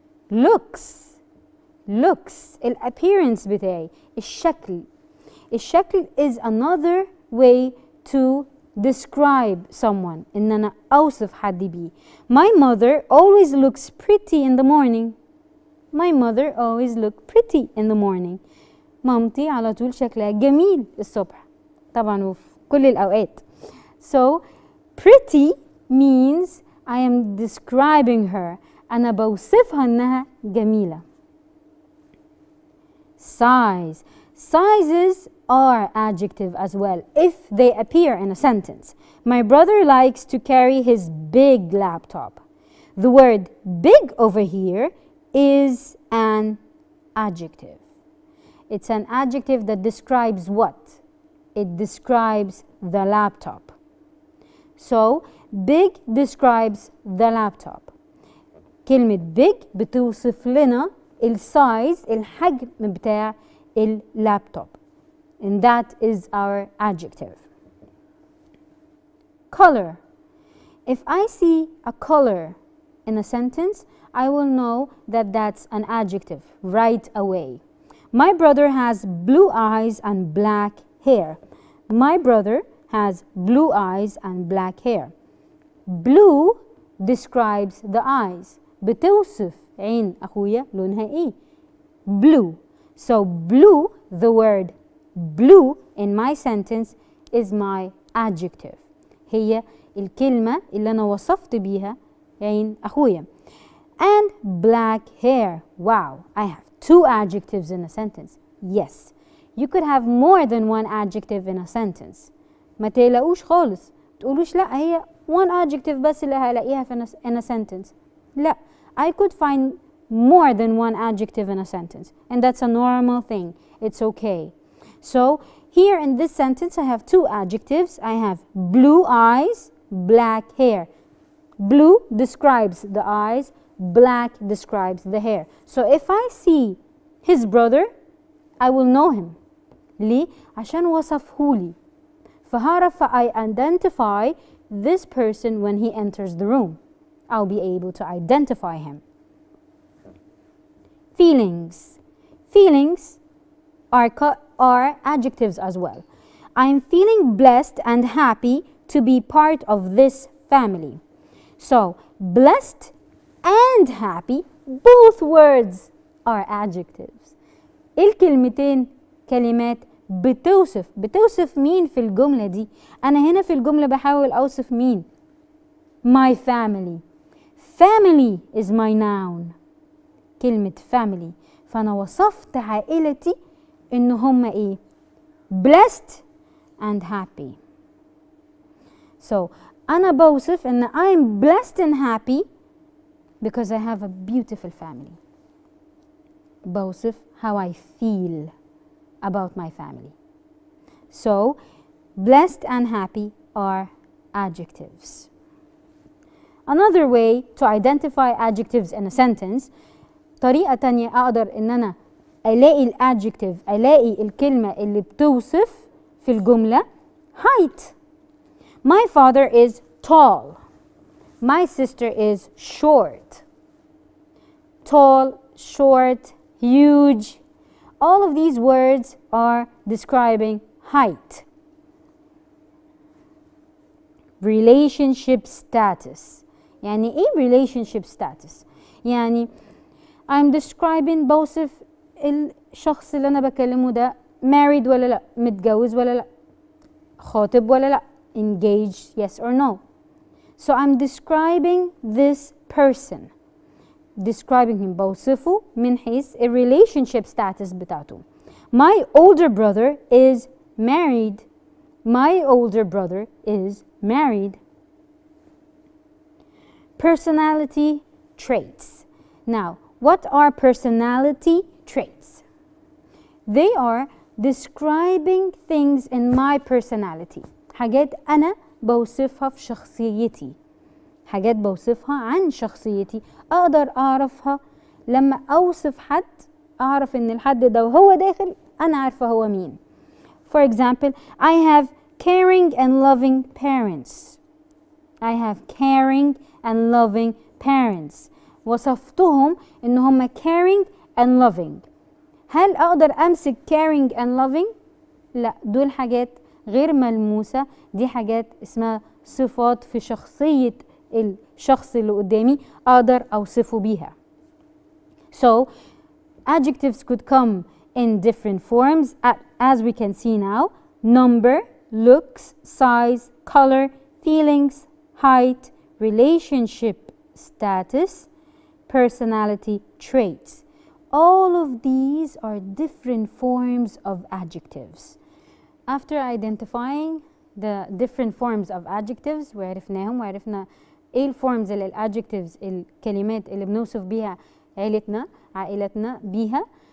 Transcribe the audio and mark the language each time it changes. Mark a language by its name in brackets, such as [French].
[Arabic] Looks الappearance بتاعي، الشكل. [English] الشكل is another way to describe someone. [Arabic] إن أنا أوصف حد بيه. [English] My mother always looks pretty in the morning. My mother always look pretty in the morning. [Arabic] مامتي على طول شكلها جميل الصبح. طبعا وفي كل الأوقات. [English] So pretty means I am describing her. [Arabic] أنا بوصفها إنها جميلة. [English] Size. Sizes are adjective as well if they appear in a sentence. My brother likes to carry his big laptop. The word big over here is an adjective. It's an adjective that describes what? It describes the laptop. So big describes the laptop. [Arabic] كلمة big بتوصف لنا السايز، الحجم بتاع اللابتوب. [English] And that is our adjective. Color. If I see a color in a sentence, I will know that that's an adjective right away. My brother has blue eyes and black hair. My brother has blue eyes and black hair. Blue describes the eyes. [Arabic] بتوصف عين أخويا لونها إيه؟ Blue. [English] So blue, the word blue in my sentence is my adjective. [Arabic] هي الكلمة اللي أنا وصفت بيها عين أخويا. [English] And black hair. Wow, I have 2 adjectives in a sentence. Yes, you could have more than 1 adjective in a sentence. [Arabic] ما تقلقوش خالص. تقولوش لا هي [English] 1 adjective [Arabic] بس اللي هلاقيها [English] in a sentence. لا, I could find more than 1 adjective in a sentence. And that's a normal thing. It's okay. So here in this sentence I have 2 adjectives. I have blue eyes, black hair. Blue describes the eyes, black describes the hair. So if I see his brother, I will know him. [Arabic] ليه؟ عشان وصفهولي. فهعرف [English] I identify this person when he enters the room. I'll be able to identify him. Feelings. Feelings are adjectives as well. I'm feeling blessed and happy to be part of this family. So, blessed and happy, both words are adjectives. [Arabic] الكلمتين كلمات بتوصف مين في الجملة دي؟ أنا هنا في الجملة بحاول أوصف مين؟ [English] My family. Family is my noun. [Arabic] كلمة family. فأنا وصفت عائلتي إن هم إيه؟ [English] Blessed and happy. So [Arabic] أنا بوصف إن [English] I'm blessed and happy because I have a beautiful family. [Arabic] بوصف [English] how I feel about my family. So blessed and happy are adjectives. Another way to identify adjectives in a sentence, [Arabic] طريقة تانية أقدر إن أنا ألاقي الادجكتيف، ألاقي الكلمة اللي بتوصف في الجملة. [English] height. My father is tall. My sister is short. Tall, short, huge. All of these words are describing height. Relationship status. [Arabic] يعني إيه [English] relationship status؟ [Arabic] يعني [English] I'm describing [Arabic] بوصف الشخص اللي أنا بكلمه ده [English] married [Arabic] ولا لأ، متجوز ولا لأ، خاطب ولا لأ، [English] engaged yes or no. So I'm describing this person. Describing him [Arabic] بوصفه من حيث ال [English] relationship status [Arabic] بتاعته. [English] My older brother is married. My older brother is married. Personality traits. Now, what are personality traits? They are describing things in my personality. [Arabic] حاجات أنا بوصفها في شخصيتي. حاجات بوصفها عن شخصيتي أقدر أعرفها لما أوصف حد، أعرف إن الحد ده وهو داخل أنا عارفة هو مين. [English] For example, I have caring and loving parents. I have caring and loving parents. [Arabic] وصفتهم إن هم [English] caring and loving. [Arabic] هل أقدر أمسك [English] caring and loving؟ [Arabic] لا، دول حاجات غير ملموسة، دي حاجات اسمها صفات في شخصية الشخص اللي قدامي أقدر أوصفه بيها. [English] So, adjectives could come in different forms as we can see now. Number, looks, size, color, feelings, height, relationship status, personality traits. All of these are different forms of adjectives. After identifying the different forms of adjectives [Arabic] وعرفناهم وعرفنا ايه الفورمز اللي الادجectives الكلمات اللي بنوصف بيها عائلتنا بيها.